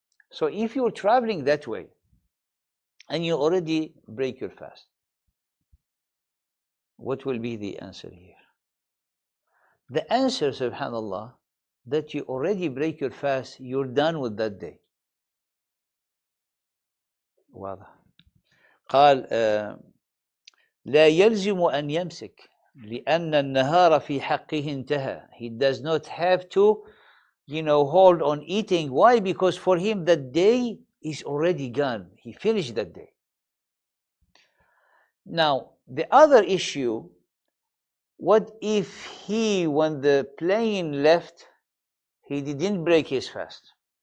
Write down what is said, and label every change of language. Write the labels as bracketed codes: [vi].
[en] So if you're traveling that way, and you already break your fast, what will be the answer here? The answer, subhanAllah, that you already break your fast, you're done with that day. [ar] واضح. قال لا يلزم أن يمسك لأن النهار في حقه انتهى. [en] He does not have to hold on eating. Why? Because for him that day is already gone. He finished that day. Now, the other issue, what if he, when the plane left, he didn't break his fast?